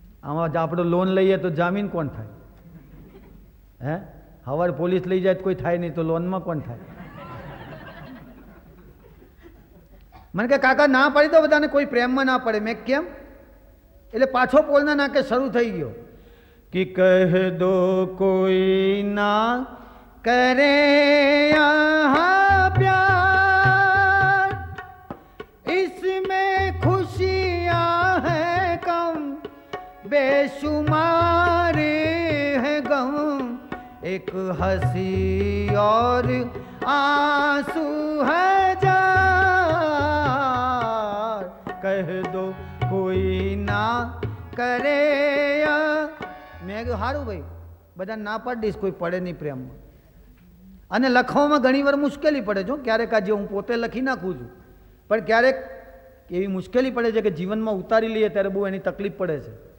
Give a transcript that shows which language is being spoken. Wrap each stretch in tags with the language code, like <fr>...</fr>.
<gu>આમાં આપણે લોન લઈએ તો જામીન કોણ થાય? હે, હવારે પોલીસ લઈ જાય તો કોઈ થાય નહીં, તો લોનમાં કોણ થાય? મને કે કાકા ના પાડી દો બધાને, કોઈ પ્રેમમાં ના પડે. મેં કેમ? એટલે પાછો પોલના નાકે શરૂ થઈ ગયો</gu> <hi>कि कह दो कोई ना करे यहाँ प्यार, इसमें खुशियाँ हैं कम, बेशुमार है गम, एक हंसी और आंसू है जार, कह दो कोई ना करे.</hi> <gu>મેં કહ્યું સારું ભાઈ, બધા ના પાડી દઈશ, કોઈ પડે નહીં પ્રેમમાં. અને લખવામાં ઘણી વાર મુશ્કેલી પડે છે. ક્યારેક આજે હું પોતે લખી નાખું છું, પણ ક્યારેક એવી મુશ્કેલી પડે છે કે જીવનમાં ઉતારી લઈએ ત્યારે બહુ એની તકલીફ પડે છે.</gu>